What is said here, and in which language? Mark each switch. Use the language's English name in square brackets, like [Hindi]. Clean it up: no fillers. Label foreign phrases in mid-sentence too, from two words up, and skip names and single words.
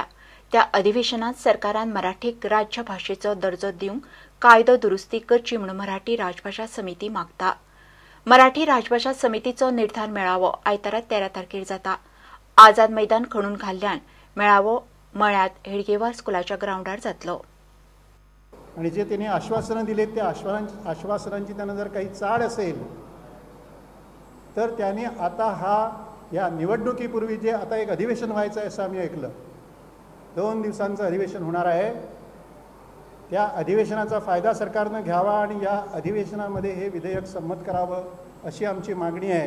[Konkani] त्या अधिवेशनात सरकारान मराठीक राज्य भाषेचो दर्जो दिवंक कायदो दुरुस्ती करची म्हूण मराठी राजभाषा समिती मागता। मराठी राजभाषा समितीचो निर्धार मेळावो आयतारा 13 तारखेर जाता। आझाद मैदान खणून घाल्ल्यान मेळावो मळ्यात हेडगेवार स्कुलाच्या ग्राउंडार जातलो। [Marathi] आणि जे त्यांनी आश्वासनं दिले त्या आश्वासनांची त्यांना जर काही चाड असेल तर त्यांनी आता या निवडणुकीपूर्वी जे आता एक अधिवेशन व्हायचं आहे असं आम्ही ऐकलं, 2 दिवसांचं अधिवेशन होणार आहे, त्या अधिवेशनाचा फायदा सरकारनं घ्यावा आणि या अधिवेशनामध्ये हे विधेयक संमत करावं अशी आमची मागणी आहे।